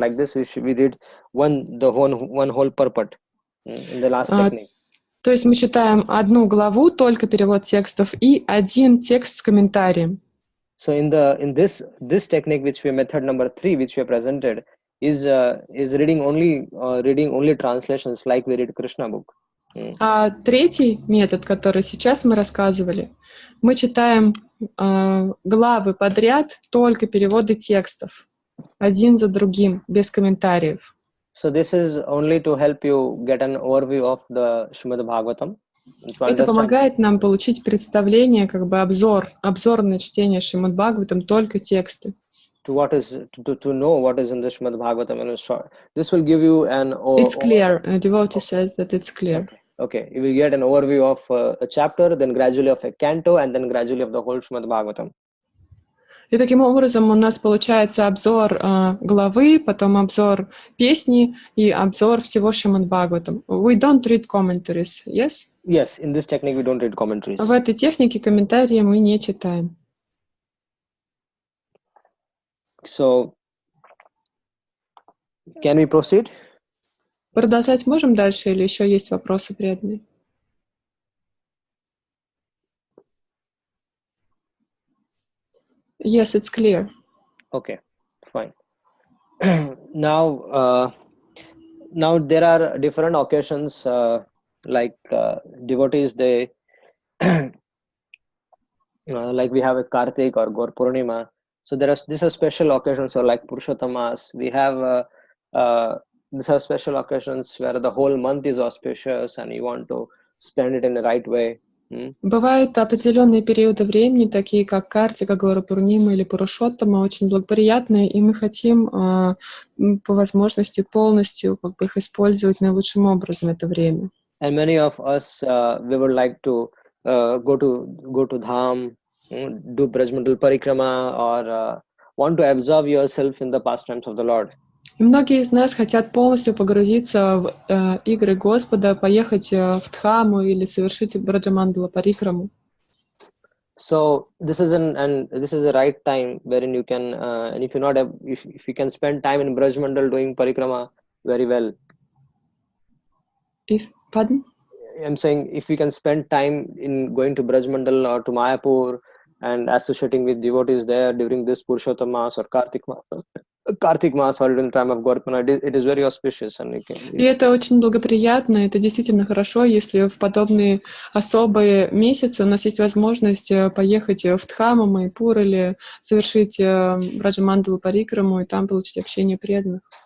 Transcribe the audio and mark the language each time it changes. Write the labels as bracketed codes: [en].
[en] Like this, we read one whole purport in the last technique. [ru] То есть мы читаем одну главу, только перевод текстов, и один текст с комментарием. [en] So in this technique, which we method number 3, which we presented, is reading only translations like we read Krishna book. [ru] А третий метод, который сейчас мы рассказывали, мы читаем главы подряд, только переводы текстов, один за другим, без комментариев. [en] So this is only to help you get an overview of the Srimad Bhagavatam. [ru] Это помогает нам получить представление, как бы обзорное чтение Шримад Бхагаватам, только тексты. [en] To know what is in the Srimad Bhagavatam in a short. This will give you an. It's clear. A devotee says that it's clear. Okay, you will get an overview of a chapter, then gradually of a canto, and then gradually of the whole Srimad Bhagavatam. [ru] И таким образом у нас получается обзор главы, потом обзор песни и обзор всего Шримад Бхагаватам. [en] We don't read commentaries, yes? Yes, in this technique we don't read commentaries. [ru] В этой технике комментарии мы не читаем. [en] So, can we proceed? [ru] Продолжать можем дальше или еще есть вопросы преданные? [en] Yes, it's clear. Okay, fine. Now there are different occasions, like devotees, they like we have a Kartik or Gaur Purnima. So these are special occasions, or like Purushottamas. We have these are special occasions where the whole month is auspicious and you want to spend it in the right way. [ru] Бывают определенные периоды времени, такие как Картика, Гора Пурнима или Пурушоттама, очень благоприятные, и мы хотим по возможности полностью как бы их использовать наилучшим образом это время. [en] And many of us we would like to go to Dham, do Brajmandal Parikrama, or want to absorb yourself in the pastimes of the Lord. [ru] И многие из нас хотят полностью погрузиться в игры Господа, поехать в Дхаму или совершить Браджамандала Парикраму. [en] So this is the right time wherein you can, and if you can spend time in Brajmandal doing Parikrama very well. Pardon? I'm saying if you can spend time in going to Brajmandal or to Mayapur and associating with devotees there during this Purushottam Mass or Kartik Mass or during the time of Gaurpana, it is very auspicious. [ru] И это очень благоприятно, это действительно хорошо, если в подобные особые месяцы у нас есть возможность поехать в Дхаму, Майпур или совершить Браджамандалу Парикраму и там получить общение преданных.